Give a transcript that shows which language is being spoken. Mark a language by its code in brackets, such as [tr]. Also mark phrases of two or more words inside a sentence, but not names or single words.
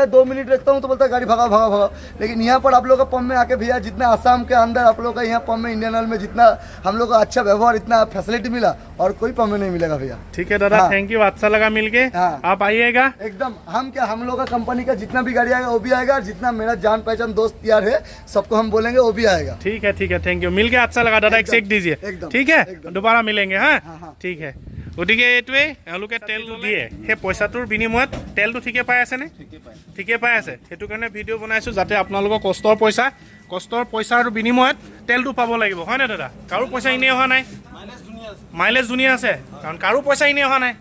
[hi] 2 मिनट रखता हूँ तो बोलता है गाड़ी भगाओ। लेकिन यहाँ पर आप लोग का पंप में आके भैया, जितना आसाम के अंदर आप लोग का यहाँ पंप में, इंडियन ऑयल में जितना हम लोग का अच्छा व्यवहार, इतना फैसिलिटी मिला और कोई पंप में नहीं मिलेगा भैया। ठीक है दादा, [en] thank you, [hi] अच्छा लगा मिलके। आप आइएगा एकदम। हम लोग का कंपनी का जितना भी गाड़ी आएगा वो भी आएगा, और जितना मेरा जान पहचान दोस्त यार है सबको हम बोलेंगे वो भी आएगा। ठीक है, [en] thank you, [hi] मिलके अच्छा लगा दादा। एक चेक दीजिए, ठीक है, दोबारा मिलेंगे। हाँ ठीक है। [as] গতিকে এইটোৱে এওঁলোকে তেলটো দিয়ে, সেই পইচাটোৰ বিনিময়ত তেলটো ঠিকে পাই আছেনে? ঠিকে পাই আছে। সেইটো কাৰণে ভিডিঅ' বনাইছোঁ, যাতে আপোনালোকৰ কষ্টৰ পইচাৰ বিনিময়ত তেলটো পাব লাগিব। হয়নে দাদা? কাৰো পইচা এনেই অহা নাই, মাইলেজ ধুনীয়া আছে, কাৰণ কাৰো পইচা এনেই অহা নাই।